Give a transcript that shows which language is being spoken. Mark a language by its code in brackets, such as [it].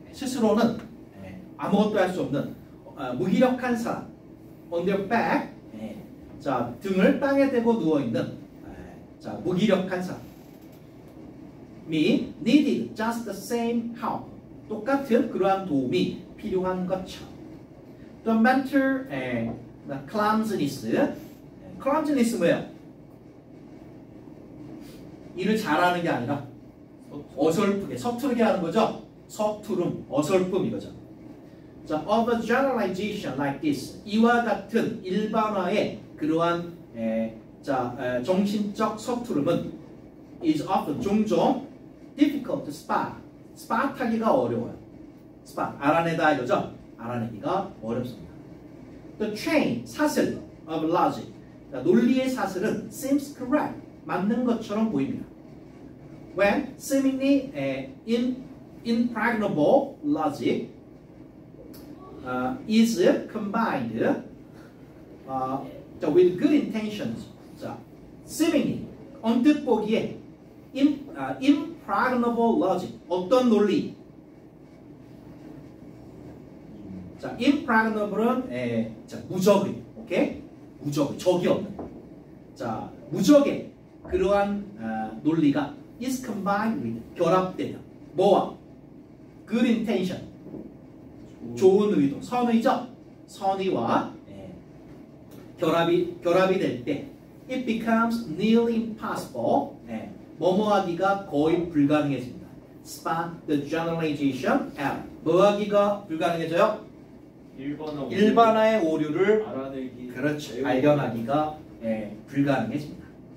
[ko] 스스로는 아무것도 할 수 없는 무기력한 사람 [en] on their back, [ko] 자, 등을 땅에 대고 누워있는 자, 무기력한 사람 [en] needed just the same help, [ko] 똑같은 그러한 도움이 필요한 것처럼. [en] The mental clumsiness [ko] 뭐예요? 일을 잘하는 게 아니라 어설프게, 서투르게 하는 거죠. 서투름, 어설픔 이거죠. [en] 자, of a generalization like this. [ko] 이와 같은 일반화의 그러한 정신적 서투름은 [en] is often [ko] 종종 [en] difficult to spot. [ko] spot하기가 어려워요. spot 알아내다 이거죠? 알아내기가 어렵습니다. [en] The train 사슬 of logic. [ko] 자, 논리의 사슬은 [en] seems correct. [ko] 맞는 것처럼 보입니다. [en] When seemingly impregnable logic is combined with good intentions. [ko] 자, seemingly 언뜻 보기에 [en] impregnable logic [ko] 어떤 논리? 자, impregnable은 무적의, 오케이? 무적의, 적이 없는. 자, 무적의 그러한 논리가 [en] is combined with [ko] 결합되면 뭐와? [en] good intention [ko] 좋은 의도, 선의죠? 선의와 결합이 될 때 [en] it becomes nearly impossible [ko] 뭐뭐하기가 거의 불가능해집니다. [en] spot the generalization error [ko] 뭐하기가 불가능해져요? 일반화의 오류를 알아내기 그렇지 발견하기가 불가능해집니다.